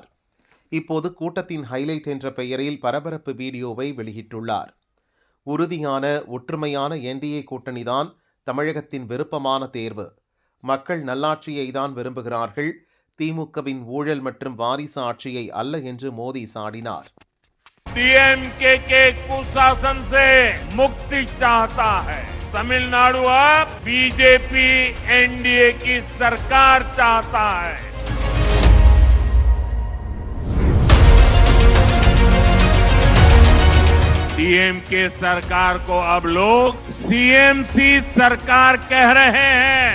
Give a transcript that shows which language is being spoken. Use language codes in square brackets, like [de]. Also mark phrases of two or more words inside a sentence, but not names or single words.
[ta] இப்போது கூட்டத்தின் ஹைலைட் என்ற பெயரில் பரபரப்பு வீடியோவை வெளியிட்டுள்ளார். உறுதியான ஒற்றுமையான என்டிஏ கூட்டணிதான் தமிழகத்தின் விருப்பமான தேர்வு. மக்கள் நல்லாட்சியை தான் விரும்புகிறார்கள், திமுகவின் ஊழல் மற்றும் வாரிசு ஆட்சியை அல்ல என்று மோடி சாடினார். [hi] डीएमके के कुशासन से मुक्ति चाहता है। तमिलनाडु अब बीजेपी एनडीए की सरकार चाहता है। डीएमके सरकार को अब लोग सीएमसी सरकार कह रहे हैं।